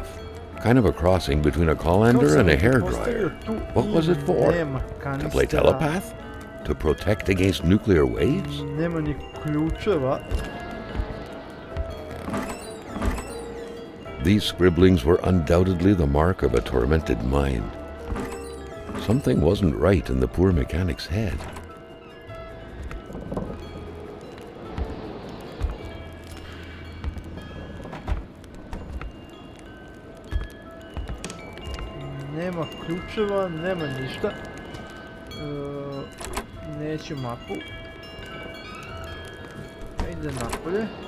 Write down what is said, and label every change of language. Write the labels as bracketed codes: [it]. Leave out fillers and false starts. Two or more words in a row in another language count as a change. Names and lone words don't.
[en] Kind of a crossing between a colander and a hairdryer. What was it for? To play telepath? To protect against nuclear waves? [sr] Nema ni ključeva. [en] These scribblings were undoubtedly the mark of a tormented mind. Something wasn't right in the poor mechanic's head. [sr] Nema ključeva, nema ništa. Neću mapu. Ide napolje.